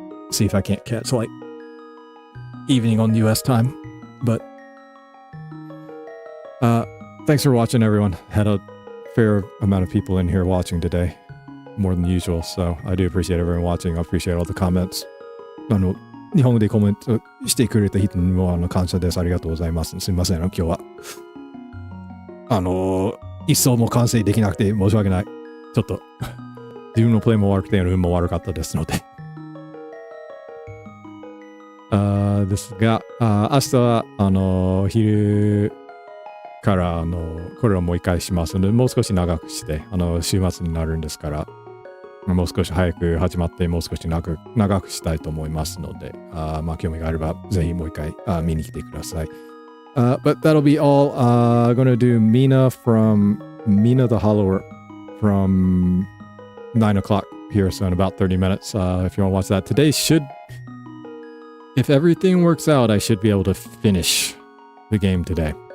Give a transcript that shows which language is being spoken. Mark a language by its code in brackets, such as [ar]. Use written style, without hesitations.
[en] See if I can't catch like evening on US time. But thanks for watching, everyone. Had a fair amount of people in here watching today, more than usual, so I do appreciate everyone watching. I appreciate all the comments. [ja] 日本語でコメントしてくれた人にも感謝です。ありがとうございます。すみません、今日は一層も完成できなくて申し訳ない。ちょっと自分のプレイも悪くて運も悪かったですので。ですが、明日は昼からこれをもう一回しますので、もう少し長くして週末になるんですから、もう少し早く始まってもう少し長くしたいと思いますので、まあ興味があればぜひもう一回見に来てください。 [en] But that'll be all. Gonna do Mina the Hollower from 9 o'clock here, so in about 30 minutes. If you want to watch that, today if everything works out, I should be able to finish the game today.